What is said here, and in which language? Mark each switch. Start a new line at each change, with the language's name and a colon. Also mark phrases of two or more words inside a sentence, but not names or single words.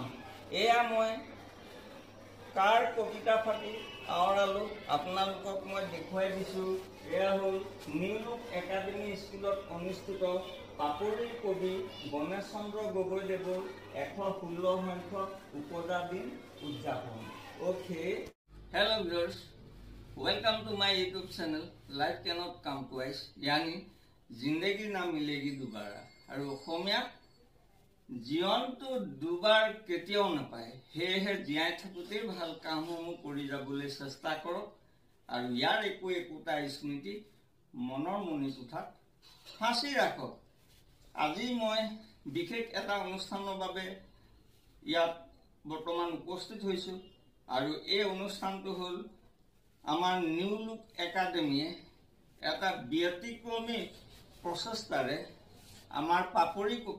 Assamese: এয়া মই কাৰ কবিতা ফাঁকি আওৰালো আপোনালোকক মই দেখুৱাই দিছোঁ। এয়া হ'ল নিউলুক একাডেমী স্কুলত অনুষ্ঠিত পাপৰিৰ কবি গণেশ চন্দ্ৰ গগৈদেৱৰ 116 সংখ্যক উপজা দিন উদযাপন।
English: Okay, hello viewers, welcome to my YouTube channel Life Cannot Come Twice,
Hindi: यानी जिंदगी ना मिलेगी दोबारा।
Assamese: और অসমীয়া জীৱনটো দুবাৰ কেতিয়াও নাপায়, সেয়েহে জীয়াই থাকোঁতেই ভাল কামসমূহ কৰি যাবলৈ চেষ্টা কৰক আৰু ইয়াৰ একোটা স্মৃতি মনৰ মণিকোঠাত সাঁচি ৰাখক। আজি মই বিশেষ এটা অনুষ্ঠানৰ বাবে ইয়াত বৰ্তমান উপস্থিত হৈছোঁ আৰু এই অনুষ্ঠানটো হ'ল আমাৰ নিউলুক একাডেমীয়ে এটা ব্যতিক্ৰমী প্ৰচেষ্টাৰে আমাৰ পাপৰি